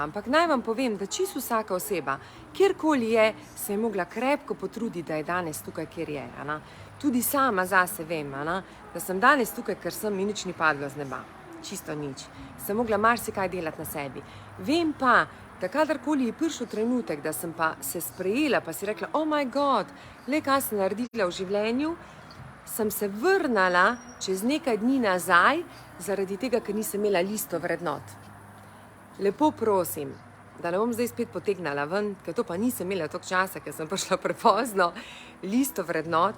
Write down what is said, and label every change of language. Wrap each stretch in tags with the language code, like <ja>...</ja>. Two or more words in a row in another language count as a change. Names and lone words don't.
<sl>Ampak naj vam povem, da čisto vsaka oseba, kjerkoli je, se je mogla krepko potruditi, da je danes tukaj, kjer je. Ana. Tudi sama zase vem, Ana, da sem danes tukaj, ker sem in nič ni padlo z neba. Čisto nič. Sem mogla marsikaj delati na sebi. Vem pa, da kadarkoli je prišel trenutek, da sem pa se sprejela, pa si rekla,</sl> <en>oh my god,</en> <sl>le kaj sem naredila v življenju, sem se vrnala čez nekaj dni nazaj, zaradi tega, ker nisem imela listo vrednot. Lepo prosim, da ne bom zdaj spet potegnala ven, ker to pa nisem imela toliko časa, ker sem prišla prepozno, listo vrednot.</sl>